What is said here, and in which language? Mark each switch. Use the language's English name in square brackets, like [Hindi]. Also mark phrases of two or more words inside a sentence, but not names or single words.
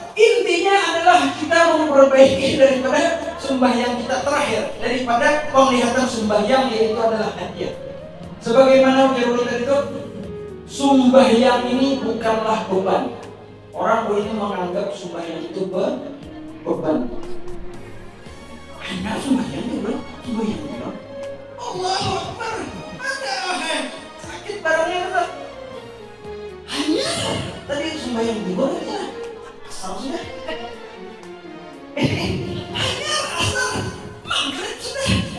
[Indonesian] Intinya adalah kita memperbaiki daripada sembahyang kita terakhir, daripada penglihatan sembahyang yaitu adalah hadiah. Sebagaimana ujar tadi itu, sembahyang ini bukanlah beban. Orang ini menganggap sembahyang itu beban. Hanya sembahyang itu, sembahyang itu. [Arabic] الله أكبر. [Indonesian] Ada sakit barangnya itu. Hanya tadi sembahyang juga ya. Sudah. Hanya asal maghrib sudah.